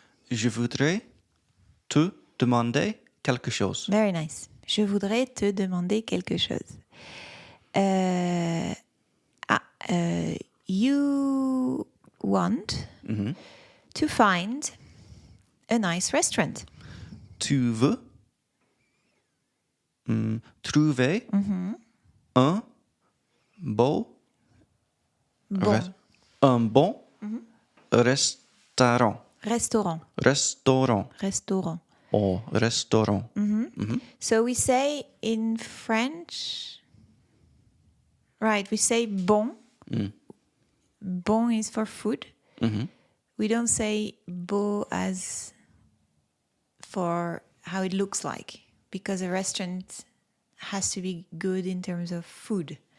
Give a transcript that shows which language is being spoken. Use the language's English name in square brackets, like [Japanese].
[French] Je voudrais te demander quelque chose. [English] Very nice. [French] Je voudrais te demander quelque chose. [English] You want to find a nice restaurant. [French] Tu veux trouver un bon restaurant. Restaurant. [English] Or restaurant. So we say in French, right, we say bon. Bon is for food. We don't say beau as for how it looks like, because a restaurant has to be good in terms of food.